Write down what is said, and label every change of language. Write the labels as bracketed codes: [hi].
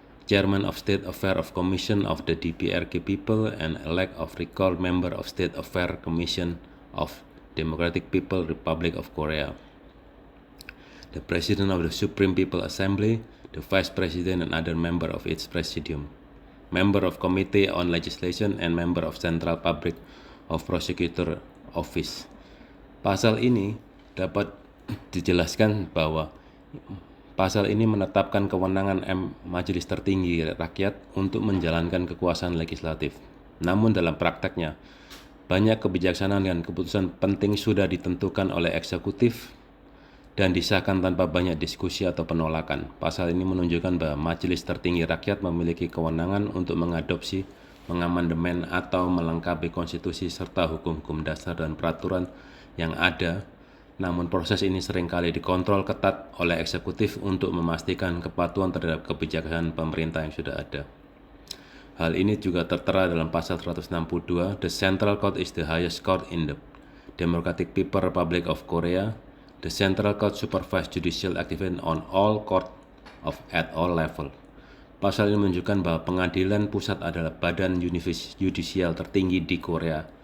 [en] chairman of State Affairs of Commission of the DPRK people and elect of recall member of State Affairs Commission of Democratic People's Republic of Korea. The President of the Supreme People Assembly, the Vice President and other member of its Presidium, member of Committee on Legislation and member of Central Public of Prosecutor Office. [id] Pasal ini dapat dijelaskan bahwa pasal ini menetapkan kewenangan Majelis Tertinggi Rakyat untuk menjalankan kekuasaan legislatif. Namun dalam prakteknya, banyak kebijaksanaan dan keputusan penting sudah ditentukan oleh eksekutif dan disahkan tanpa banyak diskusi atau penolakan. Pasal ini menunjukkan bahwa Majelis Tertinggi Rakyat memiliki kewenangan untuk mengadopsi, mengamandemen, atau melengkapi konstitusi serta hukum-hukum dasar dan peraturan yang ada. Namun proses ini seringkali dikontrol ketat oleh eksekutif untuk memastikan kepatuhan terhadap kebijakan pemerintah yang sudah ada. Hal ini juga tertera dalam pasal 162, [en] The Central Court is the highest court in the Democratic People's Republic of Korea. The Central Court supervise judicial activity on all court at all level. [id] Pasal ini menunjukkan bahwa pengadilan pusat adalah badan yudisial tertinggi di Korea.